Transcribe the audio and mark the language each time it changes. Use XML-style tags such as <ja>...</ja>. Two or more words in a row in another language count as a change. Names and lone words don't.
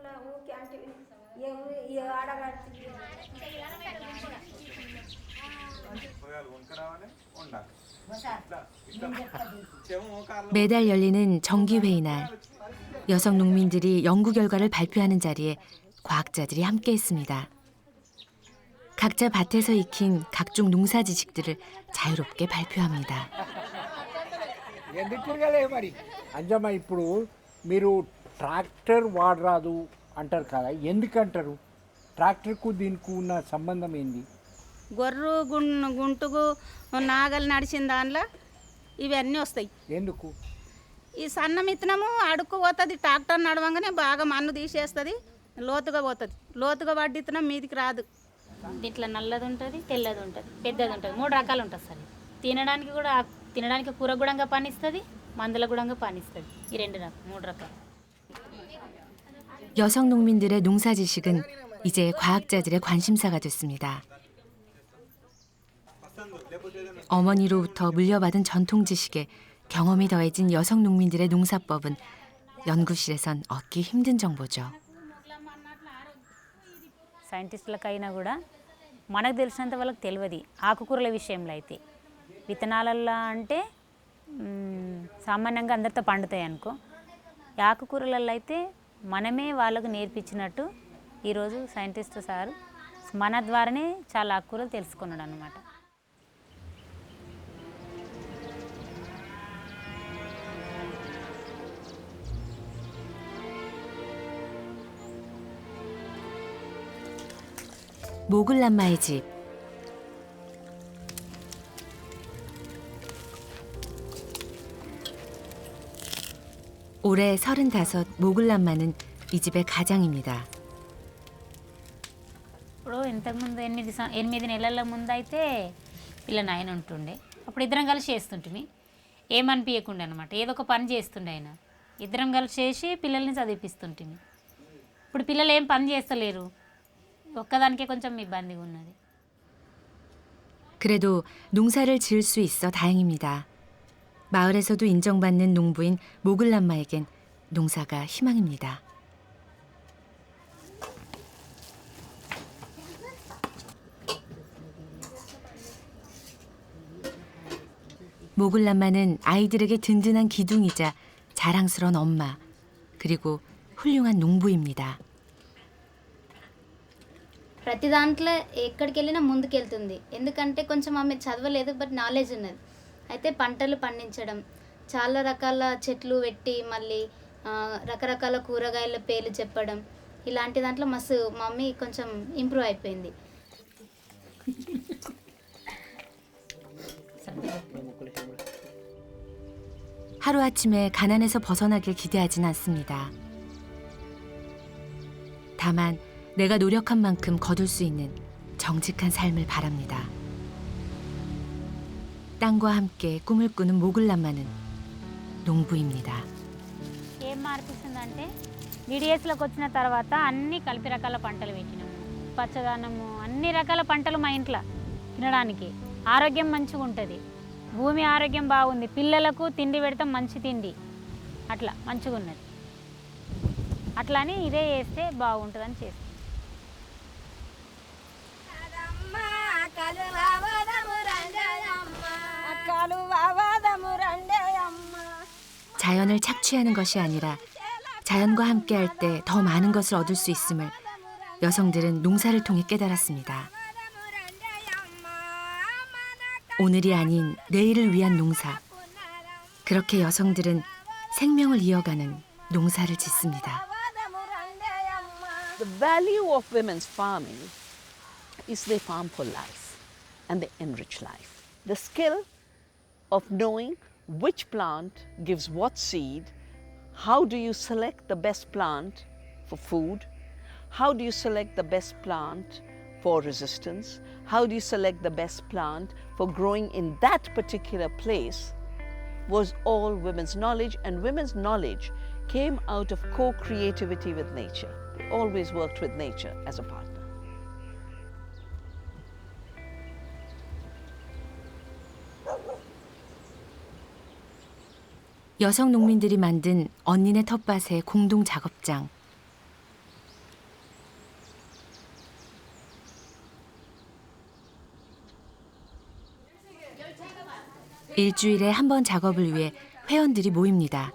<ko>매달 열리는 정기회의 날, 여성 농민들이 연구 결과를 발표하는 자리에 과학자들이 함께했습니다. 각자 밭에서 익힌 각종 농사 지식들을 자유롭게 발표합니다.</ko> <te>అంజమ్మ, ఇప్పుడు మీరు ట్రాక్టర్ వాడరాదు అంటారు కదా, ఎందుకంటారు? ట్రాక్టర్కు దీనికి ఉన్న సంబంధం ఏంది? గొర్రు గుంటుకు నాగలు నడిచిన దానిలో ఇవన్నీ వస్తాయి. ఎందుకు? ఈ సన్న మిత్తనము అడుక్కు పోతుంది, ట్రాక్టర్ నడవంగానే బాగా మన్ను తీసేస్తుంది, లోతుగా పోతుంది. లోతుగా పడ్డ ఇత్తనం మీదికి రాదు. దీంట్లో నల్లది ఉంటుంది, తెల్లది ఉంటుంది, పెద్దది ఉంటుంది, 3 రకాలు ఉంటుంది సార్. తినడానికి కూర కూడా పనిస్తుంది, మందుల కూడా పనిస్తుంది. ఈ 3 రకాలు.</te> <ko>여성 농민들의 농사 지식은 이제 과학자들의 관심사가 됐습니다. 어머니로부터 물려받은 전통 지식에 경험이 더해진 여성 농민들의 농사법은 연구실에선 얻기 힘든 정보죠.</ko> <te>సైంటిస్టులకైనా కూడా మనకు తెలిసినంత వాళ్ళకి తెలియదు ఆకుకూరల విషయంలో. అయితే విత్తనాలల్లో అంటే సామాన్యంగా అందరితో పండుతాయి అనుకో. ఆకుకూరలలో అయితే మనమే వాళ్ళకు నేర్పించినట్టు ఈరోజు</te> <en>scientist sir</en> <te>మన ద్వారానే చాలా ఆకుకూరలు తెలుసుకున్నాడు అన్నమాట.</te> <ko>모글람마의 집. 올해 35 모글람마는 이 집의 가장입니다.</ko> <te>ఇప్పుడు ఇంతకుముందు 8 నెలల ముందు అయితే పిల్ల నాయన ఉంటుండే. అప్పుడు ఇద్దరం కలిసి చేస్తుంటిమి, ఏమనిపించకుండా అనమాట. ఏదో ఒక పని చేస్తుండే ఆయన. ఇద్దరం కలిసి చేసి పిల్లల్ని చదివిపిస్తుంటిమి. ఇప్పుడు పిల్లలు ఏం పని చేస్తలేరు, ఒక్కదానికే కొంచెం ఇబ్బందిగా ఉన్నది.</te> <ko>그래도 농사를 지을 수 있어 다행입니다. 마을에서도 인정받는 농부인 모글람마에겐 농사가 희망입니다. 모글람마는 아이들에게 든든한 기둥이자 자랑스러운 엄마, 그리고 훌륭한 농부입니다.</ko> <te>ప్రతి దాంట్లో ఎక్కడికి వెళ్ళినా ముందుకెళ్తుంది. ఎందుకంటే కొంచెం ఆమె చదవలేదు,</te> <en>but knowledge</en> <te>ఉన్నది. అయితే పంటలు పండించడం, చాలా రకాల చెట్లు పెట్టి మళ్ళీ రకరకాల కూరగాయల పేర్లు చెప్పడం, ఇలాంటి దాంట్లో మస్తు మమ్మీ కొంచెం ఇంప్రూవ్ అయిపోయింది.</te> <ko>하루아침에 가난에서 벗어나길 기대하진 않습니다. 다만 내가 노력한 만큼 거둘 수 있는 정직한 삶을 바랍니다. 땅과 함께 꿈을 꾸는 모글람마는 농부입니다.</ko> <te>ఏం మార్పిస్తుందంటే DDSలోకి వచ్చిన తర్వాత అన్ని కలిపి రకాల పంటలు పెట్టినాము. పచ్చదనము, అన్ని రకాల పంటలు మా ఇంట్లో తినడానికి. ఆరోగ్యం మంచిగా ఉంటుంది, భూమి ఆరోగ్యం బాగుంది, పిల్లలకు తిండి పెడతాం, మంచి తిండి, అట్లా మంచిగా ఉన్నది. అట్లా అని ఇదే చేస్తే బాగుంటుందని చేస్తాం. అక్క</te> <ko>자연을 착취하는 것이 아니라 자연과 함께할 때 더 많은 것을 얻을 수 있음을 여성들은 농사를 통해 깨달았습니다. 오늘이 아닌 내일을 위한 농사. 그렇게 여성들은 생명을 이어가는 농사를 짓습니다.</ko> <en>The value of women's farming is they farm for life and they enrich life. The skill of knowing which plant gives what seed, how do you select the best plant for food, how do you select the best plant for resistance, how do you select the best plant for growing in that particular place, was all women's knowledge, and women's knowledge came out of co-creativity with nature. They always worked with nature as a partner.</en> <ko>여성 농민들이 만든 언니네 텃밭의 공동 작업장. 일주일에 한 번 작업을 위해 회원들이 모입니다.</ko>